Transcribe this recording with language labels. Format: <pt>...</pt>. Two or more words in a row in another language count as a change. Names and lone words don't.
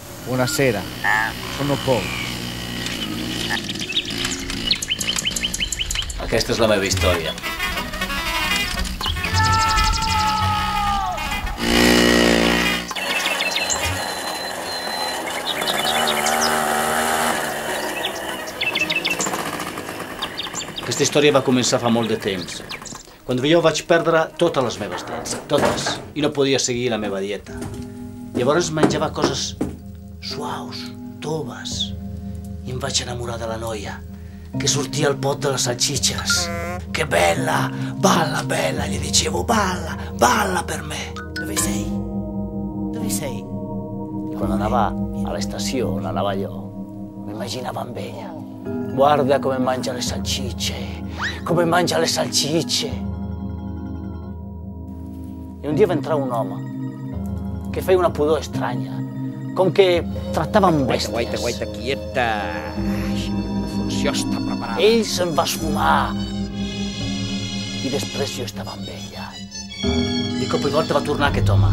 <it>Buonasera, sono Paul.</it> <ca>Aquesta és la meva història. Aquesta història va començar fa molt de temps, quan jo vaig perdre totes les meves dents, totes, i no podia seguir la meva dieta. Llavors menjava coses suaus, toves, i em vaig enamorar de la noia, che sortia al pot</ca> <it>delle salsiccias. Che bella, balla, bella, gli dicevo, balla, balla per me. Dove sei? Dove sei? E quando andava alla stazione, andava io, mi immaginavo</it> <ca>amb ella.</ca> <it>Guarda come mangia le salsicce, come mangia le salsicce.</it> <ca>E un dia va entrar un home che feia una pudor estranya, com que tractava amb bèsties. Guaita, quieta. La funció està preparada. Ell se'n va esfumar i després jo estava amb ella. De cop i volta va tornar aquest home.</ca>